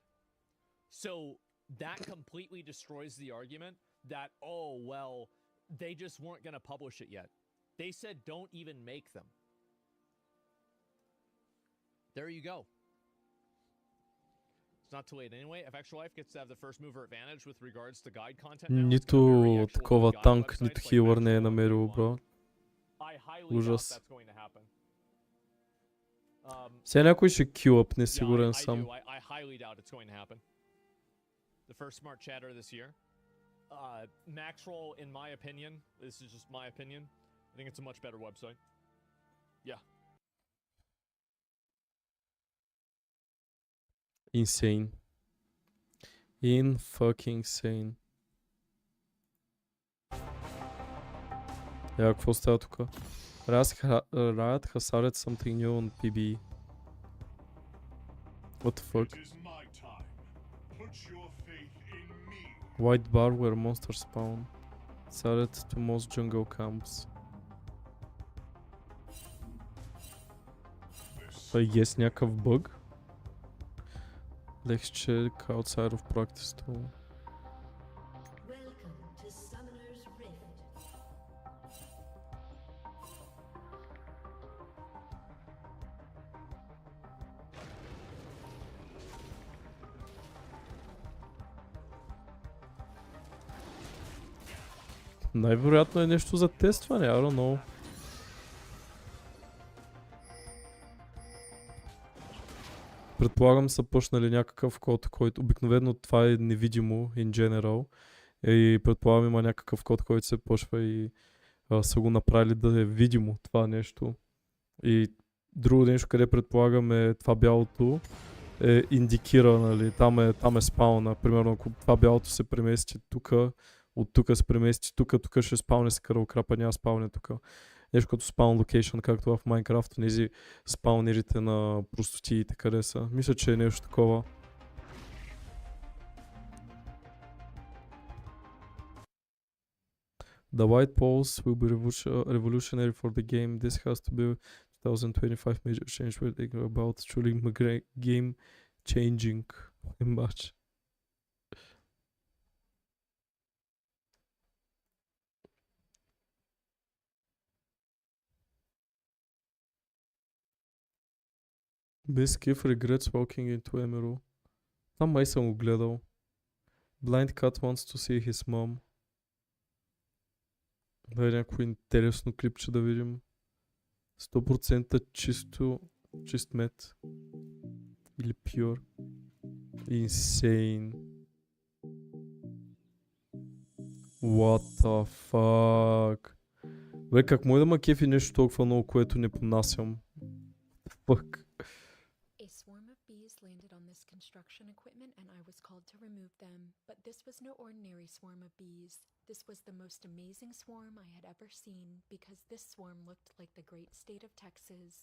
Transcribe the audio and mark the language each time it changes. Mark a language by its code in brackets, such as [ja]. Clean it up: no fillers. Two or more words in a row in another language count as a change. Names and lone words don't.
[en] So that completely destroys the argument that, oh, well, they just weren't going to publish it yet. They said don't even make them. There you go. It's not too late anyway. If Extra Life gets to have the first mover advantage with regards to guide content now, [bg] Нито такова танк, нито хилър не е намерил, бро. Ужас. Сега някой ще килъпне, сигурен съм. [en] I highly doubt it's going to happen. The first smart chatter this year. Maxroll, in my opinion, this is just my opinion, I think it's a much better website. Yeah. Insane. In-fucking insane. [bg] Какво става тук? [en] Riot has started something new on PB. What the fuck? White bar where monsters spawn. Started to most jungle camps. I guess [bg] някакъв бъг? [en] Let's check outside of practice too. Welcome to Summoner's Rift. [bg] Най-вероятно е нещо за тестване, [en] I don't know. [bg] Предполагам са пушнали някакъв код, който обикновено това е невидимо [en] in general. [bg] И предполагам има някакъв код, който се пушва и са го направили да е видимо това нещо. И друго нещо, къде предполагаме това бялото е индикира, нали, там е спауна. Примерно ако това бялото се премести тук, от тук се премести тук ще спауне с кръвокрапа, няма спауне тук. Нещо като [en] spawn location, [bg] както в Майнкрафт, тези спаунерите на простотиите, къде са. Мисля, че е нещо такова. [en] The white poles will be revolutionary for the game. This has to be 2025 major change we're thinking about truly game changing much. Biskif regrets walking into Emerald. [bg] Там май съм го гледал. [en] Blind Cat wants to see his mom. [bg] Да е някакво интересно клипче да видим. 100% чист мед. [en] Или pure. Insane. What the fuck? [bg] Бе, как може да ма кефи нещо толкова много, което не понасям? [en] Fuck. A swarm of bees landed on this construction equipment and I was called to remove them. But this was no ordinary swarm of bees. This was the most amazing swarm I had ever seen because this swarm looked like the great state of Texas.